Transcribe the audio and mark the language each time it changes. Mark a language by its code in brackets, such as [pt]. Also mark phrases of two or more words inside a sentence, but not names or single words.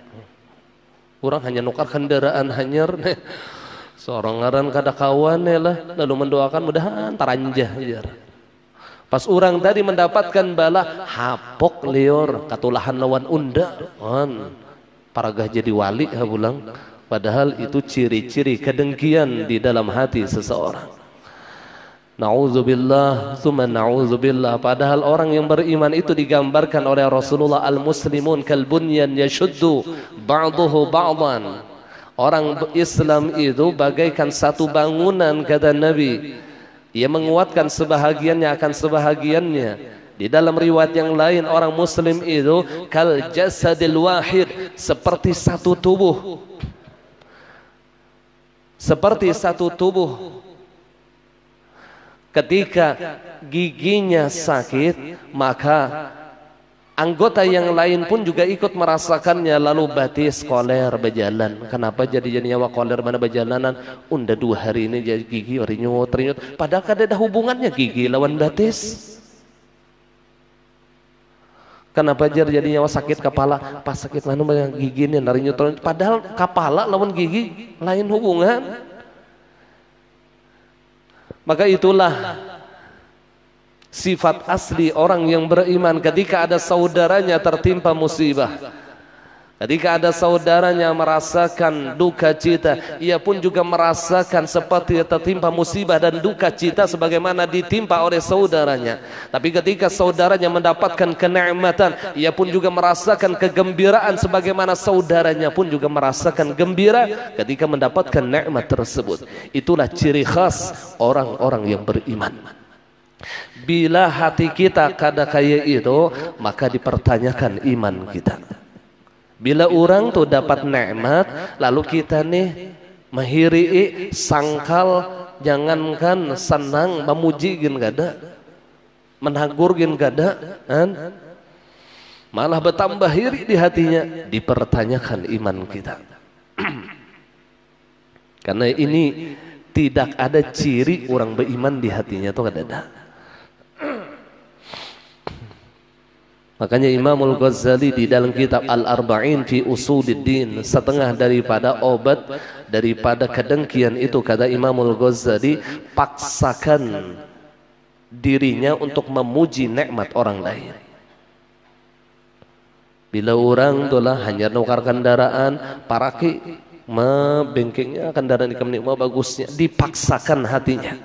[bjn] Orang hanya nukar kendaraan hanyar. Seorang ngaran kada kawan lah, lalu mendoakan mudahan taranjah jar. Pas orang tadi mendapatkan bala, hapok lior katulahan lawan unda, paragah jadi wali habulang. [id] Padahal itu ciri-ciri kedengkian di dalam hati seseorang. [ar] Na'udzubillah, tsumma na'udzubillah. [id] Padahal orang yang beriman itu digambarkan oleh Rasulullah, [ar] al-muslimun kal bunyan yashuddu ba'duhu ba'dan. [id] Orang Islam itu bagaikan satu bangunan, kata Nabi. Ia menguatkan sebahagiannya akan sebahagiannya. Di dalam riwayat yang lain, orang muslim itu [ar] kal jasadil wahid, [id] seperti satu tubuh. Seperti satu tubuh. Ketika giginya sakit, maka anggota yang lain pun juga ikut merasakannya. [bjn] Lalu batis koler berjalan. Kenapa jadi nyawa koler mana berjalanan? Unda 2 hari ini jadi gigi rinyut. Padahal kada ada hubungannya gigi lawan batis. Kenapa jadi nyawa sakit kepala? Pas sakit mana gigi ini rinyut. Padahal kepala lawan gigi lain hubungan. [id] Maka itulah sifat asli orang yang beriman. Ketika ada saudaranya tertimpa musibah, ketika ada saudaranya merasakan duka cita, ia pun juga merasakan seperti tertimpa musibah dan duka cita sebagaimana ditimpa oleh saudaranya. Tapi ketika saudaranya mendapatkan kenikmatan, ia pun juga merasakan kegembiraan sebagaimana saudaranya pun juga merasakan gembira ketika mendapatkan nikmat tersebut. Itulah ciri khas orang-orang yang beriman. [bjn] Bila hati kita kada kaya itu, maka dipertanyakan iman kita. Bila orang tuh dapat nikmat, lalu kita nih mahiri, sangkal, jangankan senang, memujigin gada, menagurgin gada, malah bertambah hiri di hatinya, dipertanyakan iman kita. Karena ini tidak ada ciri orang beriman di hatinya tuh kada. [id] Makanya Imamul Ghazali di dalam kitab Al-Arba'in fi Usuluddin, setengah daripada obat daripada kedengkian itu, kata Imamul Ghazali, paksakan dirinya untuk memuji nikmat orang lain. [bjn] Bila orang itulah hanya nukar kendaraan, paraki bengkengnya kendaraan dikemnik mau bagusnya, dipaksakan hatinya.